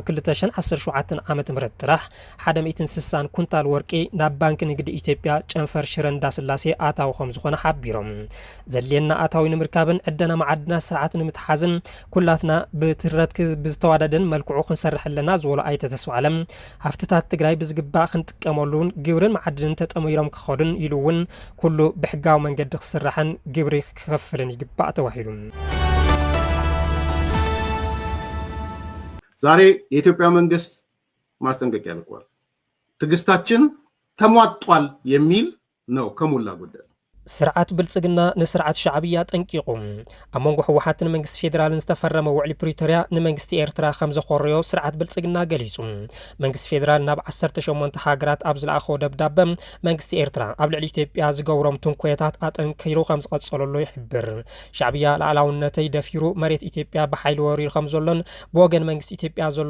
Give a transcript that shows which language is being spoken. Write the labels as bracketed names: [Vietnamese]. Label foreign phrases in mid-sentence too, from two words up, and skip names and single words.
[Tigrinya] 2017 ዓመተ ምህረት ጥራሕ 160 ኩንታል ወርቂ ናብ ባንክ ንግዲ ኢትዮጵያ ጨንፈር ሽረ እንዳስላሴ ኣታዊ ከም ዝኾነ ሓቢሮም ዘልየና ኣታዊ ንምርካብን ዕደና ማዕድናት ስርዓት ንምትሓዝን ኩላትና ብትረት ብዝተዋደደን መልክዑ ክንሰርሕ ኣለና ዝበሉ ኣይተ ተስፋ ኣለም ሃፍትታት ትግራይ ብዝግባእ ክንጥቀመሉን ግብርን ማዕድንን ተጠሚሮም ክኸዱን ኢሉ እውን ኩሉ ብሕጋዊ መንገዲ ክስራሕን ግብሪ ክኸፍልን ይግባእ ተባሂሉ [Amharic] ዛሬ የኢትዮጵያ መንግስት ማስጠንቀቂያ ልኳል ትግስታችን ተሟጧል የሚል ነው ከሞላ ጎደል [Tigrinya] ስርዓት ብልጽግና ንስርዓት ሻዕብያ ጠንቂቁ ኣብ መንጎ ህወሓትን መንግስቲ ፌደራልን ዝተፈረመ ውዕሊ ፕሪቶርያ ንመንግስቲ ኤርትራ ከም ዘኾርዮ ስርዓት ብልጽግና ገሊጹ መንግስቲ ፌደራል ናብ 18 ሃገራት ኣብ ዝለኣኸ ደብዳቤ መንግስቲ ኤርትራ ኣብ ልዕሊ ኢትዮጵያ ዝገብሮም ትንኮያታት ኣጠንኪሩ ከም ዝቐጸለሉ ይሕብር ሻዕብያ ላዕላውነተይ ደፊሩ መሬት ኢትዮጵያ ብሓይሊ ወሪሩ ከም ዘሎን ብወገን መንግስቲ ኢትዮጵያ ዘሎ